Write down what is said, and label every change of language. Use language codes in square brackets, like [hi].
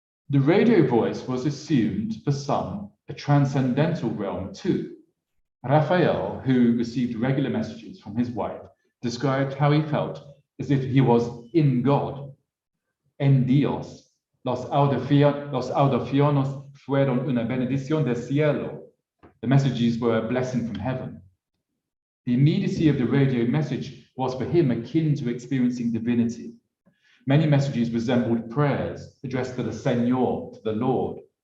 [en] The radio voice was assumed for some a transcendental realm too. Raphael, who received regular messages from his wife, described how he felt as if he was in God, [es] en Dios. Los audiciones fueron una bendición del cielo. [en] The messages were a blessing from heaven. The immediacy of the radio message was for him akin to experiencing divinity. Many messages resembled prayers addressed to the Señor, to the Lord.